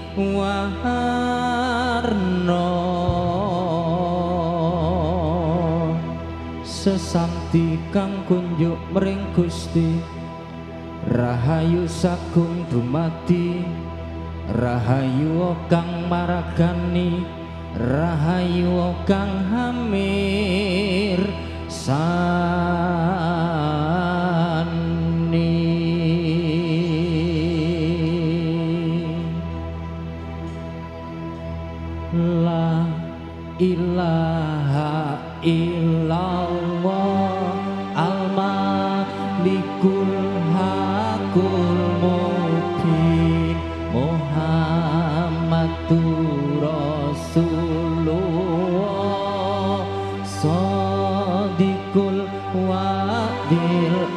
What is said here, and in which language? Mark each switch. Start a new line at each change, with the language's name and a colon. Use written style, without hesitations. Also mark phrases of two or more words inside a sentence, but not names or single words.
Javanese: warna sesamti kang kunjuk mring Gusti rahayu sagung dumadi rahayu kang maragani rahayu kang hamir sani la
Arabic: إله إلا الله الملك الحق المبين محمد رسول الله صادق الوعد